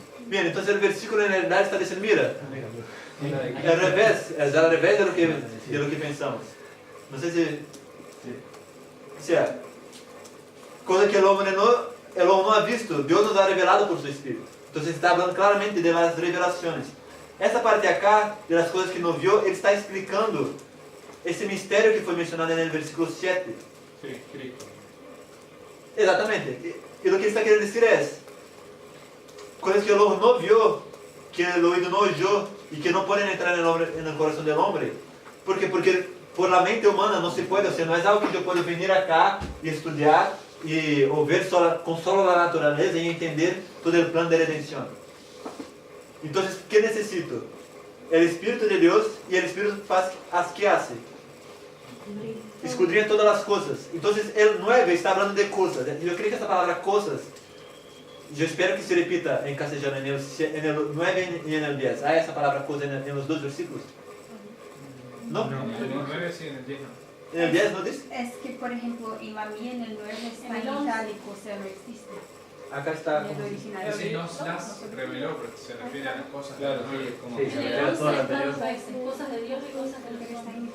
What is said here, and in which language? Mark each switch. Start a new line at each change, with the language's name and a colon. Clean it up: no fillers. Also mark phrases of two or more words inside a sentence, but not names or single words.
Spanish: Bien, entonces el versículo en realidad está diciendo, mira, es al revés de lo que pensamos. No sé si... O sea, cosa que el hombre no ha visto, Dios nos ha revelado por su Espíritu. Entonces está hablando claramente de las revelaciones.
Portuguese: Essa parte
Spanish: acá, de las cosas que no vio,
Portuguese: ele está explicando esse mistério que foi mencionado no versículo 7.
Spanish: Sí, Cristo.
Portuguese: Exatamente. E o que ele está querendo dizer é coisas que o ojo não viu, que o ouído não oyó e que não podem entrar no coração do homem. ¿Por quê? Porque
Spanish: por la mente humana
Portuguese: não se pode, ou seja, não é algo que eu posso vir acá e estudar ou ver com solo a natureza e entender todo o plano de redenção. Então, o que necessito? O Espírito de Deus e o Espírito faz as que hace. Escudriña todas as coisas. Então, o 9 está falando de coisas. Eu creio que essa palavra coisas, eu espero que se repita em castelhano, no 9 e no 10. Há essa palavra coisa nos dois versículos? Não?
Spanish: En el 9 sí, en el 10 no. ¿En el 10 no dice? Es que, por ejemplo, en la mía, en el 9 está en itálico, o sea, no existe. Acá está. En el original. Es decir, nos las reveló, porque se refiere a las cosas Claro, del 9. sí, como En que el 11 está cosas de Dios y cosas de los hombres.